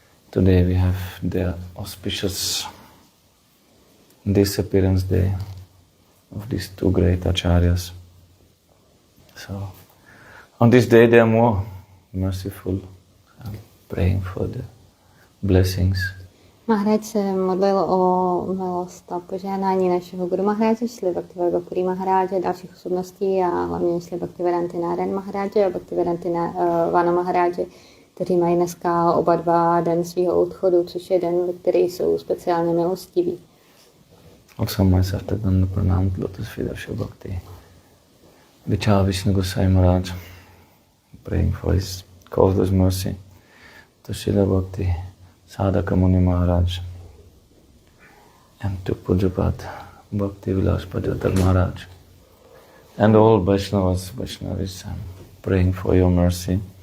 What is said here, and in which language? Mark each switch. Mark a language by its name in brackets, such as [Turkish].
[English] Today we have the auspicious Disappearance Day of these two great acharyas. So, on this day they are more merciful, praying for the blessings. [Czech] Maharaj se modlil o milost a požehnání našeho Guru Maharáže, Šrila Bhaktivedānta Mahārāja, dalších osobností a hlavně Šrila Bhaktivedānta Nārāyaṇa Mahārāja a Bhaktivedānta Vāna Mahārāja, kteří mají dneska oba dva den svého odchodu, což je den, ve který jsou speciálně milostiví. [English] Also my Sashtagandha Pranam to lotus feet of Srila Bhakti Vichara Vishnu Goswami Maharaj, praying for his causeless mercy to Srila Bhakti Sadhaka Muni Maharaj and to Pujapat Bhakti Vilas Pajatar Maharaj and all Vaishnavas, praying for your mercy.